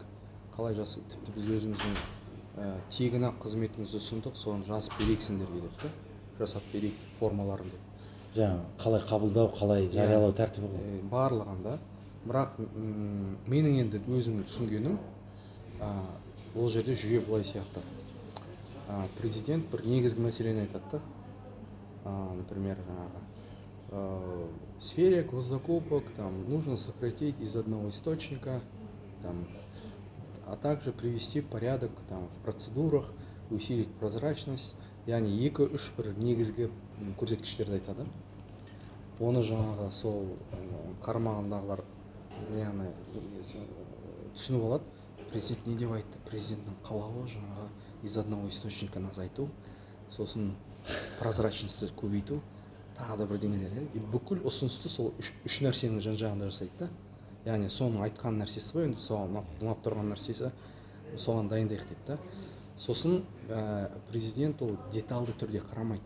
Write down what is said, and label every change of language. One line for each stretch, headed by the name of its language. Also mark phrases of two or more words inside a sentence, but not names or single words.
Kazakh: Қалай жазып, тіпті біз өзіміздің тегін ақ қызметімізді ұсындық, соны жазып берейіксіңдерге деп, жасап берейік формаларын деп. Жаңа қалай қабылдау, қалай жариялау тәртібі ғой. Барлығында. Бірақ менің енді өзім түсінгенім, ол жерде жүйе былай сияқты. Президент бір негізгі мәселені айтады.
Russian: Например, в сфере госзакупок нужно сократить из одного источника, а также привести порядок в процедурах, усилить прозрачность.
Kazakh: Яғни 2-3 бір негізгі көрсеткіштерді айтады. Оны жаңағы сол қарамағындағылар түсініп алады. Президент не деп айтты? Президенттің қалауы жаңағы
Russian: из одного источника
Kazakh: азайту, сосын прозрачностьті көбейту, тағы да бірдеңелер. Бүкіл ұсынысты сол үш нәрсенің жан-жағында жасайды. Яғни соның айтқан нәрсесі ғой, енді соған ұнап тұрған нәрсесі, соған дайындайық деп та. Сосын президент ол деталды түрде қарамайды.